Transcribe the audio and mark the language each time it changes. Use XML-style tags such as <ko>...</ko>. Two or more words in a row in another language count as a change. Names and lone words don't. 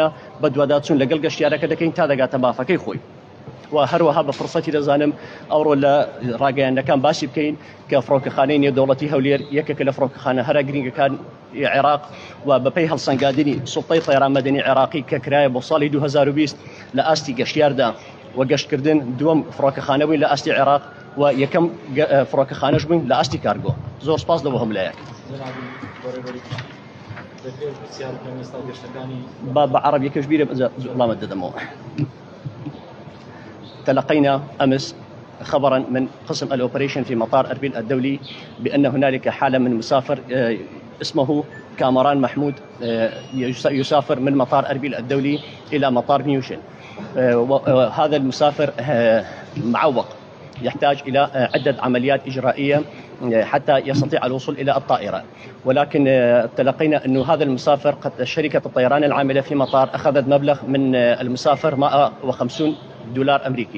<ckb>بە دوواداچوون لەگەڵ گەشتیارەکە دەکەین تا دەگاتە مافەکەی خۆی و هەروەها بە فرسەتی دەزانم ئەوڕۆ لە ڕاگەیاندەکان باسی بکەین کە فڕۆکەخانەی نێودەوڵەتی هەولێر یەکێکە لە فڕۆکەخانە هەرە گرنگەکان عێراق و بەپەی هەڵسەنگاندنی سوڵتەی طەیران مەدەنی عێراقی کە کرایە بۆ ساڵی 2020 لە ئاستی گەشتیاردا و گەشتکردن دووەم فڕۆکەخانە بووین لە ئاستی عێراق و یەکەم فڕۆکەخانەش بووین لە ئاستی کارگۆ. زۆر سپاس لەوە هەملایەک. بە عربیەکەش بیرە وڵامت دەدەمەوە.</ckb> <ar>تلقينا أمس خبرا من قسم الأوبريشن في مطار أربيل الدولي بأن هنالك حالة من مسافر اسمه كامران محمود يسافر من مطار أربيل الدولي إلى مطار نيوشن. وهذا المسافر معوق يحتاج إلى عدة عمليات إجرائية حتى يستطيع الوصول إلى الطائرة ولكن تلقينا أن هذا المسافر قد شركة الطيران العاملة في مطار أخذت مبلغ من المسافر 150 دولار أمريكي.</ar>